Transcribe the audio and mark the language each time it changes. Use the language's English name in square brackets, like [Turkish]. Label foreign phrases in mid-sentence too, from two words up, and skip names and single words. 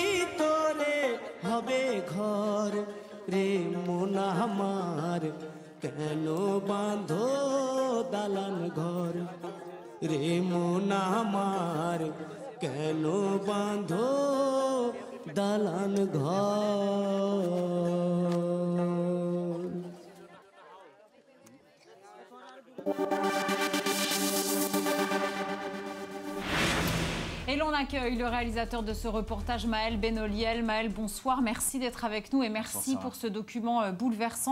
[Bangla] হবে ঘর রে মন আমার কেন বাঁধো দালান ঘর রে মন আমার কেন বাঁধো দালান ঘর। [French] Et l'on accueille le réalisateur de ce reportage, Maël Benoliel. Maël, bonsoir, merci d'être avec nous et merci pour ce document bouleversant.